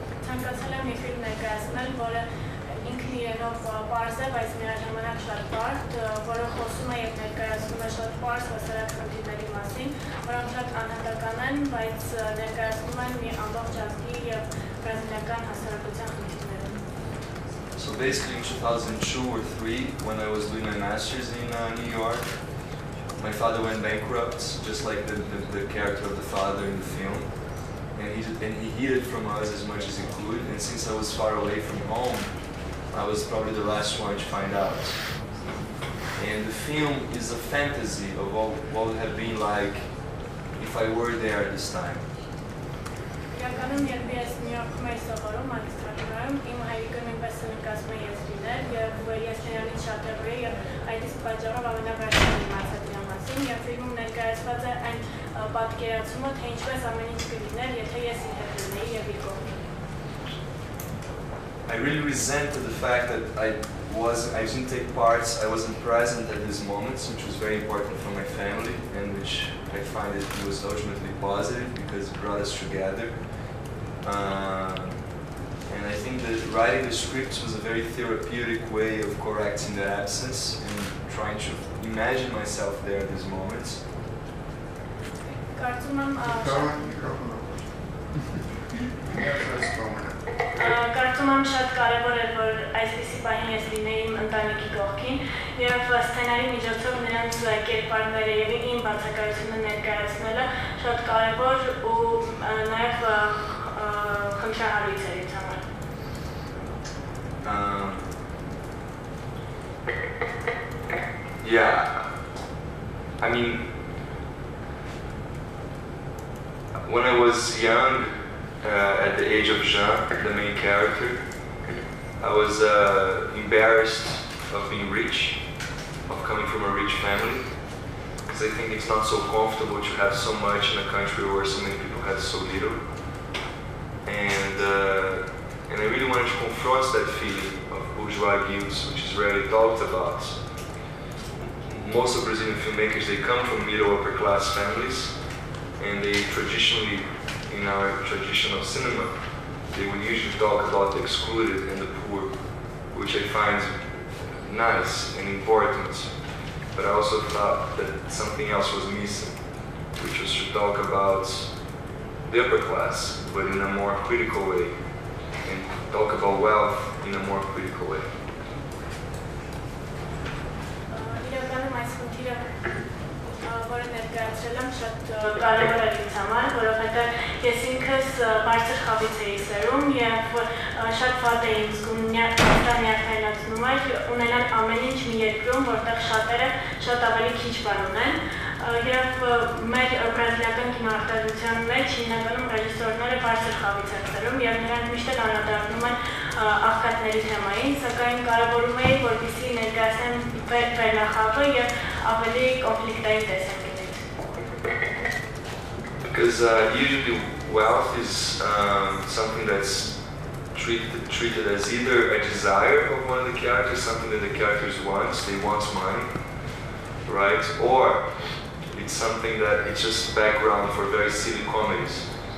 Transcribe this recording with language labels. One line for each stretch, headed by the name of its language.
Armenian: Ցանկացել եմ մի ֆիլմ ներկայացնել, որը ինքն իրենով պարզ է, բայց միաժամանակ շատ բարդ, որը խոսում է եւ ներկայացնում է շատ պարզ հասարակ խնդիրների մասին, որոնք շատ անհատական են, բայց ներկայացնում են մի ամբողջ ազգի եւ բրազիլիական հասարակության խնդիրները։
English: So basically in 2002 or 3, when I was doing my master's in New York, my father went bankrupt, just like the character of the father in the film. And he hid it from us as much as he could, and since I was far away from home, I was probably the last one to find out. And the film is a fantasy of what would have been like if I were there at this time.
Armenian: Իրականում երբ ես Նյու Յորքում էի սովորում մագիստրատուրայում, իմ հայրիկը նույնպես նկատում է ես լինել, եւ ես նրանից շատ հեռու եի, եւ այդ իսկ պատճառով ամենավերջին իմացա դրա մասին, եւ ֆիլմում ներկայացված է այն պատկերացումը, թե ինչպես ամեն ինչ կլիներ, եթե ես իր հետ լինեի եւ իր կողքին։
English: I really resented the fact that I didn't take parts, I wasn't present at these moments, which was very important for my family, and which I find it was ultimately positive because it brought us together. And I think that writing the scripts was a very therapeutic way of correcting the absence and trying to imagine myself there at these moments.
Armenian: Կարծում եմ շատ կարևոր էր, որ այսպիսի պահին ես լինեի իմ ընտանիքի կողքին եւ սցենարի միջոցով նրանց կերպարները եւ իմ բացակայությունը ներկայացնելը շատ կարևոր ու նաև խնդրահարույց էր ինձ համար։
English: Yeah, I mean, when I was young, at the age of Jean, the main character, I was embarrassed of being rich, of coming from a rich family, because I think it's not so comfortable to have so much in a country where so many people have so little. And I really wanted to confront that feeling of bourgeois guilt, which is rarely talked about. Most of Brazilian filmmakers, they come from middle upper class families, and they traditionally, in our tradition of cinema, they would usually talk about the excluded and the poor, which I find nice and important. But I also thought that something else was missing, which was to talk about the upper class, but in a more critical way, and talk about wealth in a more critical way.
Armenian: Իրականում այս խնդիրը, որը ներկայացրել եմ, շատ կարևոր էր ինձ համար, որովհետև ես ինքս բարձր խավից էի սերում և շատ վատ էի զգում նյարդայնացնում էր ունենալ ամեն ինչ մի երկրում, որտեղ շատերը շատ ավելի քիչ բան ունեն, և մեր բրազիլիական կինոարտադրության մեջ հիմնականում ռեժիսորները բարձր խավից են սերում և նրանք միշտ էլ անդրադառնում են աղքատների թեմային, սակայն կարևորում էի, որպեսզի ներկայացնեմ վերնախավը և ավելի կոնֆլիկտային տեսանկյունից։
English: Because usually wealth is something that's treated as either a desire of one of the characters, something that the characters want, they want money, right? Or it's something that it's just background for very silly comedies.